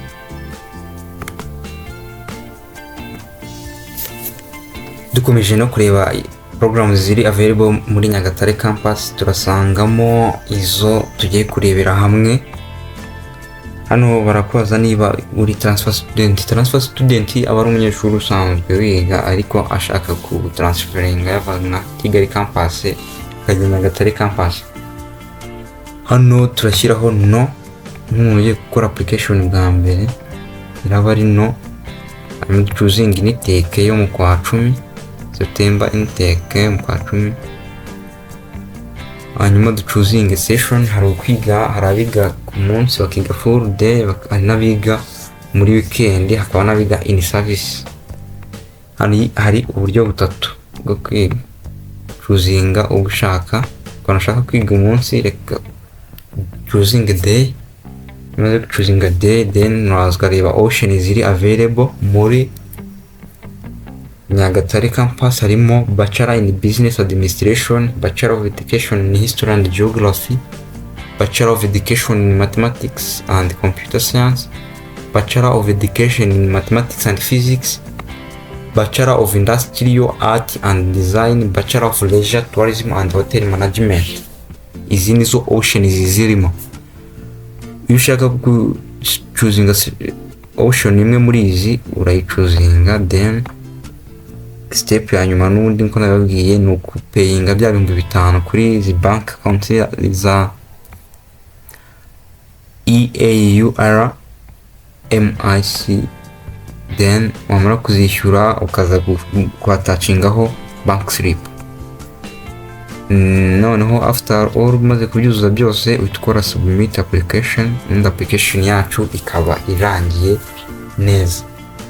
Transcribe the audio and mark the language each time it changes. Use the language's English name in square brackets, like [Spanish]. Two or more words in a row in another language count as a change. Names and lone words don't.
[Kinyarwanda] Dukomeje no kureba programs ziri available muri Nyagatare campus, turasangamo izo tugiye kurebera hamwe. Hano barakubaza niba uri [English] transfer student. Transfer student [Kinyarwanda] aba ari umunyeshuri usanzwe wiga ariko ashaka ku transferinga yava na Kigali campus akajya Nyagatare campus. Hano turashyiraho no, nk'umuntu ugiye gukora application bwa mbere iraba ari no. [English] I'm choosing intake [Kinyarwanda] yo mu kwa 10 September, intake mu kwa 10. Hanyuma [English] choosing session, [Kinyarwanda] hari ukwiga, hari abiga ku munsi bakiga [English] full day, [Kinyarwanda] hari n'abiga muri weekend, hakaba n'abiga [English] in service. [Kinyarwanda] Hari uburyo butatu bwo kwiga. chuzinga ugushaka ko nashaka kwiga umunsi, reka [English] choosing a day. [Kinyarwanda] Maze [English] choosing a day, then [Kinyarwanda] naza reba option ziri available muri Nyagatare campus. [English] Harimo Bachelor in Business Administration, Bachelor of Education in History and Geography, Bachelor of Education in Mathematics and Computer Science, Bachelor of Education in Mathematics and Physics, Bachelor of Industrial Art and Design, Bachelor of Leisure Tourism and Hotel Management. [Kinyarwanda] Izi nizo options zirimo. Iyo ushaka [English] choosing option [Kinyarwanda] imwe muri izi urayichozinga, [English] then step [Kinyarwanda] ya nyuma n'ubundi nko nababwiye ni ukupayinga bya 5,000 kuri izi [English] bank account [Kinyarwanda] za EAURMIC, then wamara kuzishyura ukaza kwatacingaho [English] bank slip. [Kinyarwanda] Noneho [English] after all [Kinyarwanda] umaze kubyuzuza byose ukora [English] submit application, and application [Kinyarwanda] yacu ikaba irangiye neza.